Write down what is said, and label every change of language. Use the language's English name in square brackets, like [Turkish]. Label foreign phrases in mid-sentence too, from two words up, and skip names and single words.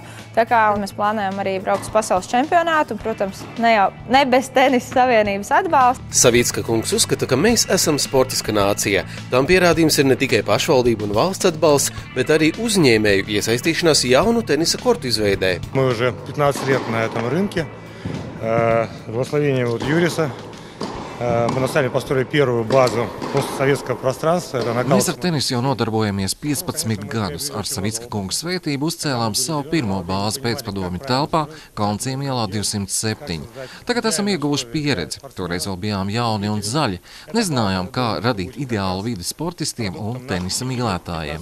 [Latvian] Tā kā mēs plānojam arī braukt uz pasaules čempionātu, un, protams, ne bez tenisa savienības atbalsta. Savicka kungs uzskata, ka mēs esam sportiska nācija. Tam pierādījums ir ne tikai pašvaldību un valsts atbalsts, bet arī uzņēmēju iesaistīšanās jaunu tenisa kortu izveidē. [Russian] Мы уже 15 лет на этом рынке. Благословение Юриса. Мы на самом построили первую базу постсоветского пространства. [Latvian] Mēs ar tenisu jau nodarbojamies 15 gadus. Ar Savicka kunga svētību uzcēlām savu pirmo bāzi pēcpadomju telpā Kalnciem ielā 207. Tagad esam ieguvuši pieredzi. Toreiz vēl bijām jauni un zaļi. Nezinājām, kā radīt ideālu vidi sportistiem un tenisa mīlētājiem.